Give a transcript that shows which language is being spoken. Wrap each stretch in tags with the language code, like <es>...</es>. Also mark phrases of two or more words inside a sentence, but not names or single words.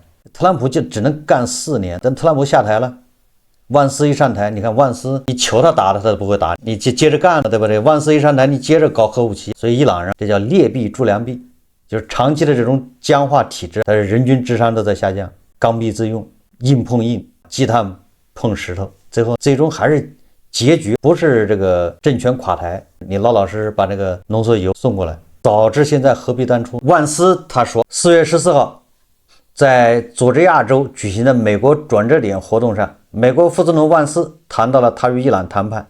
<zh>特朗普就只能幹4年，等特朗普下台了，萬斯一上台，你看万斯，你求他打他都不會打，你接着幹了，对不对？万斯一上台，你接着搞核武器。所以伊朗人這叫劣幣逐良幣，就是長期的這種僵化體制，但是人均智商都在下降，剛愎自用，硬碰硬，雞蛋碰石頭，最終還是結局不是這個政權垮台，你老老實實把那個濃縮鈾送過來。早知現在何必當初？萬斯他說，4月14號在佐治亞州舉行的美國轉折點活動上，美國副總統萬斯談到了他與伊朗談判。</zh>